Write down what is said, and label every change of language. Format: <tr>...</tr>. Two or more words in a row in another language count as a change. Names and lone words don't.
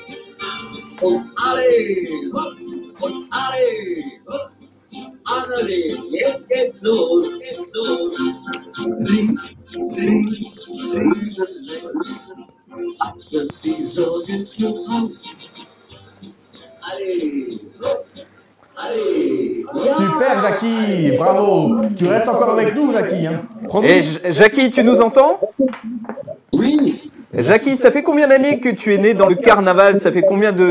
<de>Und alle, hopp, und alle, hopp. Alle, jetzt geht's los, geht's los. Lasse die Sorgen zu Haus.</de> <fr>Allez, allez. Ja. Super Jackie, bravo. Tu restes encore avec nous Jackie, hein? Et Jackie, tu nous entends? Oui. Jackie, ça fait combien d'années que tu es né dans le carnaval? Ça fait combien de...</fr>